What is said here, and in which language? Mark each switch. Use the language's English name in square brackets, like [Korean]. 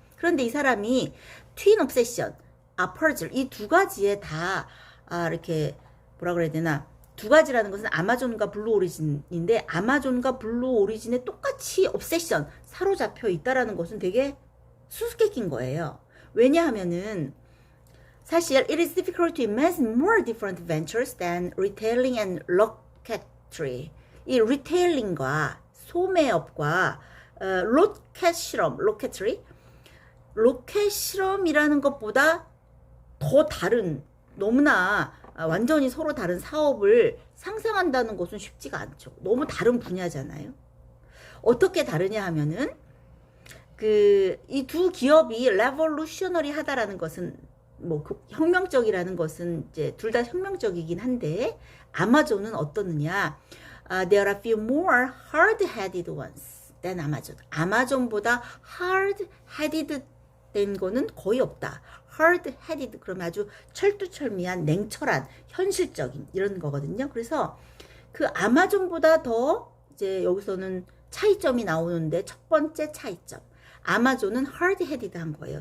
[Korean] 그런데 이 사람이 트윈 옵세션, 퍼즐, 이 두 가지에 다 이렇게 뭐라 그래야 되나, 두 가지라는 것은 아마존과 블루 오리진인데, 아마존과 블루 오리진에 똑같이 옵세션, 사로잡혀 있다라는 것은 되게 수수께끼인 거예요. 왜냐하면은 사실 [English] it is difficult to imagine more different ventures than retailing and rocketry. [Korean] 이 리테일링과 소매업과 로켓 실험, 로켓트리, 로켓 실험이라는 것보다 더 다른, 너무나 완전히 서로 다른 사업을 상상한다는 것은 쉽지가 않죠. 너무 다른 분야잖아요. 어떻게 다르냐 하면은 이 두 기업이 레볼루셔너리 하다라는 것은 뭐 혁명적이라는 것은 이제 둘 다 혁명적이긴 한데, 아마존은 어떻느냐? [English] There are a few more hard-headed ones than Amazon. [Korean] 아마존보다 hard-headed 된 거는 거의 없다. hard-headed 그러면 아주 철두철미한, 냉철한, 현실적인 이런 거거든요. 그래서 그 아마존보다 더 이제 여기서는 차이점이 나오는데, 첫 번째 차이점, 아마존은 hard-headed한 거예요.